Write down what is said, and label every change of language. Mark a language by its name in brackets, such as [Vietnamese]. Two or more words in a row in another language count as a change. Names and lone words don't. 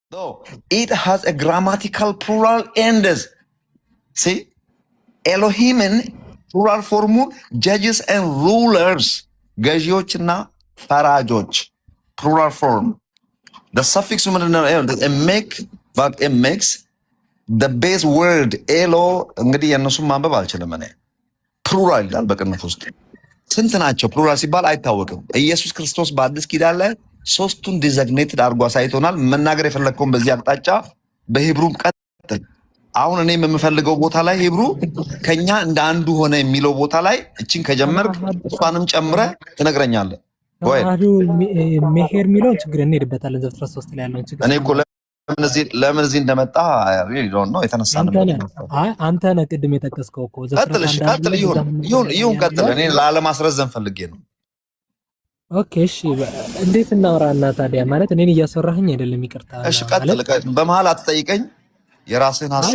[English] though it has a grammatical plural enders. See, Elohim plural form judges and rulers. [Amharic] ገዢዎችና ፈራጆች [English] plural form. The suffix makes the base word [Amharic] elo እንግዲህ የነሱን ማንበብ አልችልም እኔ ፕሉራል ይላል በቅንፍ ውስጥ ስንት ናቸው ፕሉራል ሲባል አይታወቅም ኢየሱስ ክርስቶስ በአዲስ ኪዳን ላይ ሶስቱን ዲዛግኔትድ አድርጎ አሳይቶናል መናገር የፈለግከውን በዚህ አቅጣጫ በሂብሩ ቀጥል አሁን እኔ የምፈልገው ቦታ ላይ ሂብሩ ከኛ እንደ አንዱ ሆነ የሚለው ቦታ ላይ እቺን ከጀመርክ እሷንም ጨምረ ትነግረኛለህ ወይ መሄር የሚለው ችግር እንሄድበታለን ዘፍጥረት 3 ላይ ያለውን ችግር እኔ እኮ ለምን እዚህ እንደመጣ [English] really don't know [Amharic] የተነሳነው አንተ ነህ ቅድም የጠቀስከው እኮ ቀጥል ይሁን ቀጥል እኔ ላለማስረዘም ፈልጌ ነው ኦኬ እሺ እንዴት እናወራና ታዲያ ማለት እኔን እያሰራኸኝ አይደለም ይቅርታ እሺ ቀጥል በመሃል አትጠይቀኝ የራስህን ሐሳብ